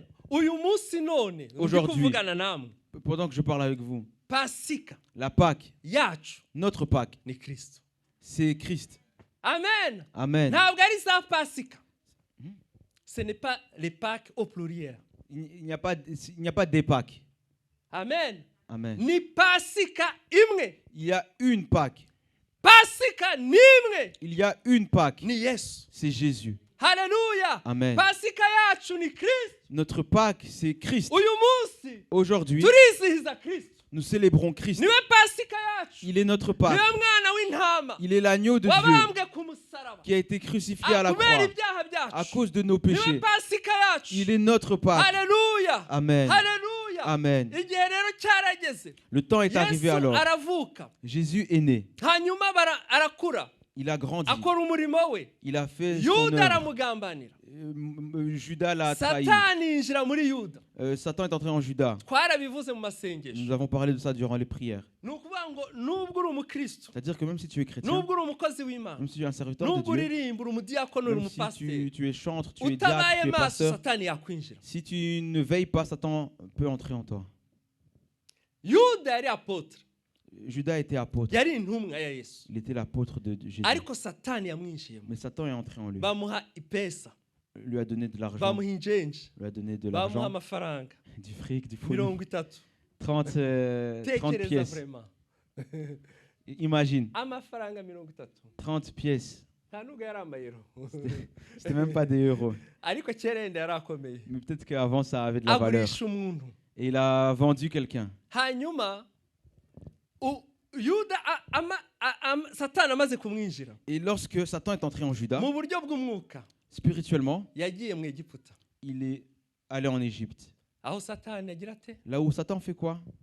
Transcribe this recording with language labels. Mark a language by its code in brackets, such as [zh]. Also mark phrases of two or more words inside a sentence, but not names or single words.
[fr] Aujourd'hui, pendant que je parle avec vous, la Pâque, notre Pâque, c'est Christ. Amen. Amen. Ce n'est pas les Pâques au pluriel. Il n'y a pas des Pâques. Amen. Amen. [rw] Ni Pasika imwe. [fr] Il y a une Pâque. [rw] Pasika nimwe. [fr] Il y a une Pâque. [rw] Ni Yesu. [fr] C'est Jésus. Alléluia. Amen. [rw] Pasika yacu ni Christ. [fr] Notre Pâque, c'est Christ. [rw] Uyu munsi. [fr] Aujourd'hui, [rw] turizihiza Christ. [fr] Nous célébrons Christ. [rw] Niwe Pasika yacu. [fr] Il est notre Pâque. [rw] Niwe mwana w'intama. [fr] Il est l'agneau de Dieu qui a été crucifié à la croix à cause de nos péchés. Niwe Pasika yacu. Il est notre Pâque. Alléluia. Amen. Alléluia. Amen. [rw] Igihe rero cyarageze. [fr] Le temps est arrivé alors. [rw] Aravuka. [fr] Jésus est né. [rw] Hanyuma arakura. [fr] Il a grandi. [rw] Akora umurimo we. [fr] Il a fait son œuvre. [rw] Yuda aramugambanira. [fr] Judas l'a trahi. [rw] Satani yinjira muri Yuda. [fr] Satan est entré en Judas. [rw] Twarabivuze mu masengesho. [fr] Nous avons parlé de ça durant les prières. [rw] Nukuvuga ngo nubwo uri umukristo. [fr] C'est-à-dire que même si tu es chrétien, [rw] nubwo uri umukozi w'Imana, [fr] même si tu es un serviteur de [rw] nubwo [fr] Dieu, [rw] uririmba uri umudiakono uri umupasiteri, [fr] si tu es chantre, tu es diacre, tu es pasteur, [rw] Satani yakwinjira. [fr] Si tu ne veilles pas, Satan peut entrer en toi. [rw] Yuda yari apôtre. [fr] Judas était apôtre. [rw] Yari intumwa ya Yesu. [fr] Il était l'apôtre de Jésus. [rw] Ariko Satani yamwinjiyemo. [fr] Mais Satan est entré en lui. [rw] Bamuha ipesa. [fr] Lui a donné de l'argent. [rw] Bamuha injenje. [fr] Lui a donné de l'argent. [rw] Bamuha amafaranga. [fr] Du fric, du pognon. 30. 30 pièces. Imagine. [rw] Amafaranga 30. [fr] 30 pièces. [rw] Ntanuga yari amayero. [fr] C'était même pas des euros. [rw] Ariko kera yenda yarakomeye. [fr] Mais peut-être qu'avant ça avait de la valeur. [rw] Agurisha umuntu. [fr] Et il a vendu quelqu'un. [rw] Hanyuma [fr] Et lorsque Satan est entré en Juda, spirituellement, il est allé en Égypte. Là où Satan fait quoi?